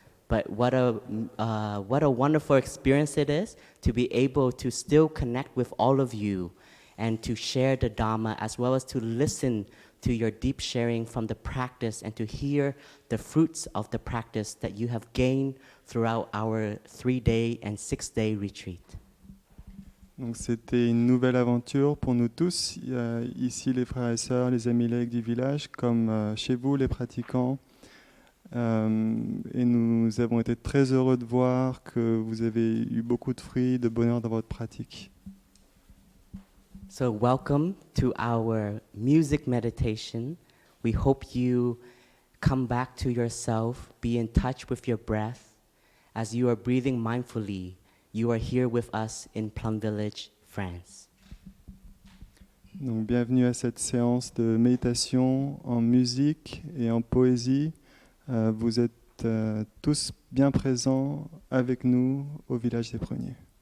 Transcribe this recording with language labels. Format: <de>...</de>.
<en>But what a wonderful experience it is to be able to still connect with all of you and to share the Dhamma as well as to listen to your deep sharing from the practice and to hear the fruits of the practice that you have gained throughout our 3-day and 6-day retreat.</en> <fr>Donc c'était une nouvelle aventure pour nous tous, ici les frères et sœurs, les amis laïcs du village, comme chez vous les pratiquants. Et nous avons été très heureux de voir que vous avez eu beaucoup de fruits, de bonheur dans votre pratique.</fr> <en>So welcome to our music meditation. We hope you come back to yourself, be in touch with your breath. As you are breathing mindfully, you are here with us in Plum Village, France.</en> <fr>Donc bienvenue à cette séance de méditation en musique et en poésie. Vous êtes tous bien présents avec nous au village des Pruniers.</fr>